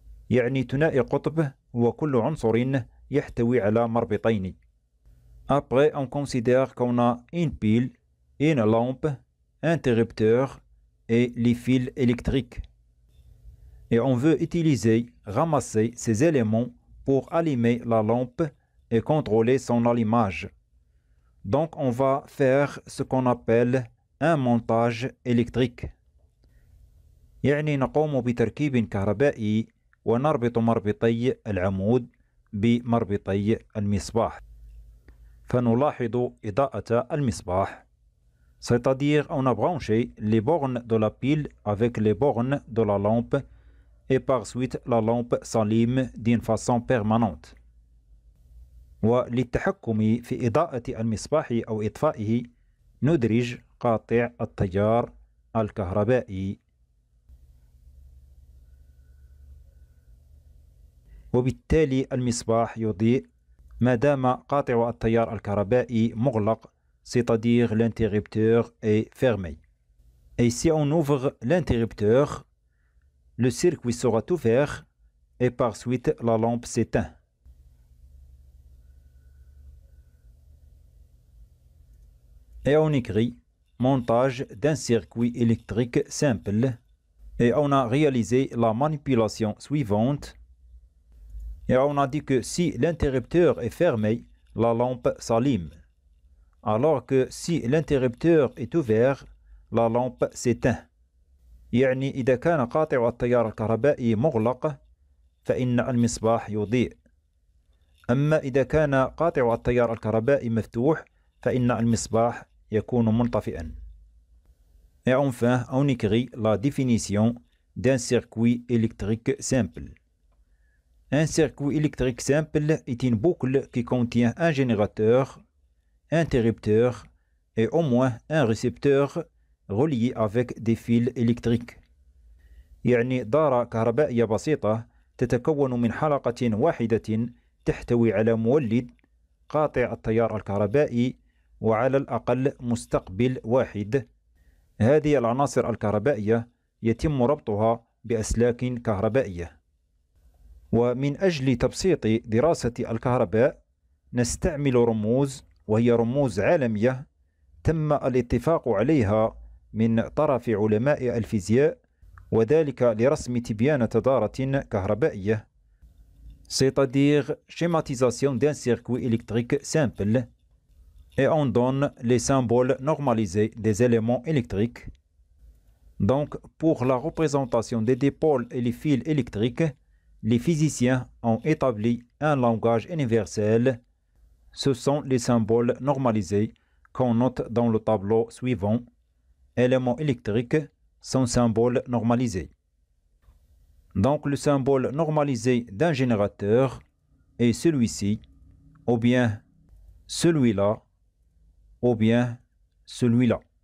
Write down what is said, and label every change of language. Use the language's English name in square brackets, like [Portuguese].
[Arabic] يعني ثنائي قطب هو كل عنصر يحتوي على مربطين. [French] Après, on considère qu'on a une pile, une lampe, un interrupteur et les fils électriques. Et on veut utiliser, ramasser ces éléments pour allumer la lampe et contrôler son allumage. Donc on va faire ce qu'on appelle un montage électrique. [Arabic] يعني نقوم بتركيب كهربائي ونربط مربطي العمود بمربطي المصباح. فنلاحظ إضاءة المصباح. [French] C'est-à-dire on a branché les bornes de la pile avec les bornes de la lampe et par suite la lampe s'allume d'une façon permanente. [Arabic] وللتحكم في إضاءة المصباح أو إطفائه ندرج قاطع التيار الكهربائي. وبالتالي المصباح يضيء ما دام قاطع التيار الكهربائي مغلق، [French] c'est-à-dire l'interrupteur est fermé. Et si on ouvre l'interrupteur, le circuit sera ouvert et par suite la lampe s'éteint. Et on écrit montage d'un circuit électrique simple et on a réalisé la manipulation suivante. Et on a dit que si l'interrupteur est fermé, la lampe s'allume, alors que si l'interrupteur est ouvert, la lampe s'éteint. [Arabic] يعني إذا كان قاطع التيار الكهربائي مغلق فإن المصباح يضيء، أما إذا كان قاطع التيار الكهربائي مفتوح فإن المصباح يكون منطفئا. [French] Et enfin, on écrit la définition d'un circuit électrique simple. Un circuit électrique simple est une boucle qui contient un générateur, interrupteur et au moins un récepteur relié avec des fils électriques. [Arabic] يعني دارة كهربائية بسيطة تتكون من حلقة واحدة تحتوي على مولد قاطع التيار الكهربائي وعلى الأقل مستقبل واحد. هذه العناصر الكهربائية يتم ربطها بأسلاك كهربائية. ومن أجل تبسيط دراسة الكهرباء نستعمل رموز، وهي رموز عالمية تم الاتفاق عليها من طرف علماء الفيزياء، وذلك لرسم تبيان دارة كهربائية، [French] c'est-à-dire schématisation d'un circuit électrique simple, et on donne les symboles normalisés des éléments électriques. Donc, pour la représentation des dipôles et les fils électriques, les physiciens ont établi un langage universel. Ce sont les symboles normalisés qu'on note dans le tableau suivant. Éléments électriques sont symboles normalisés. Donc le symbole normalisé d'un générateur est celui-ci, ou bien celui-là, ou bien celui-là.